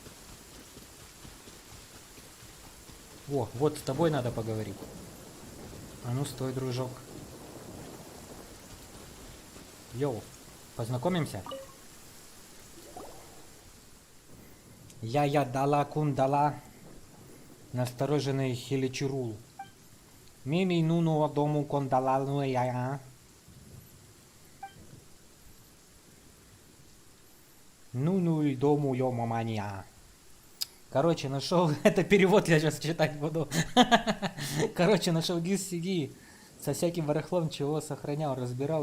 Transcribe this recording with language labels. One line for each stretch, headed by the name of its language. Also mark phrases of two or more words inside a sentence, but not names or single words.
Russian: О, вот с тобой надо поговорить. А ну, стой, дружок. Йоу, познакомимся? Я дала кундала. Настороженный хиличурул. Мими нуну дому кондала я. Ну и дому ё мамания. Короче, нашел. Это перевод я сейчас читать буду. Короче, нашел диск CD со всяким барахлом, чего сохранял, разбирал.